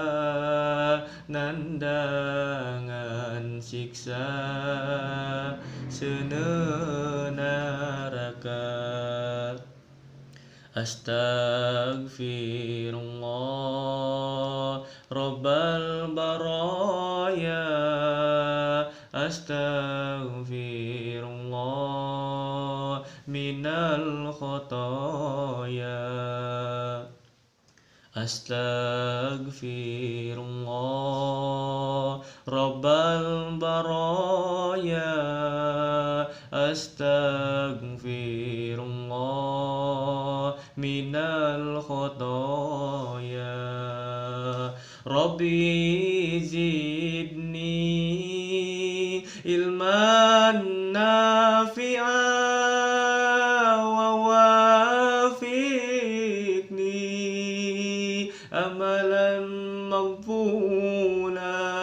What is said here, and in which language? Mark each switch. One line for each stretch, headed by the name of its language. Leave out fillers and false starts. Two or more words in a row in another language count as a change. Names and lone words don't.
Sundanese: nandangan siksa seuneu naraka
Arabic: أستغفر الله رب البرايا أستغفر الله من الخطايا أستغفر الله رب البرايا أستغفر الله من من الخطايا ربي زدني علما نافعا ووافقني أملا مقبولا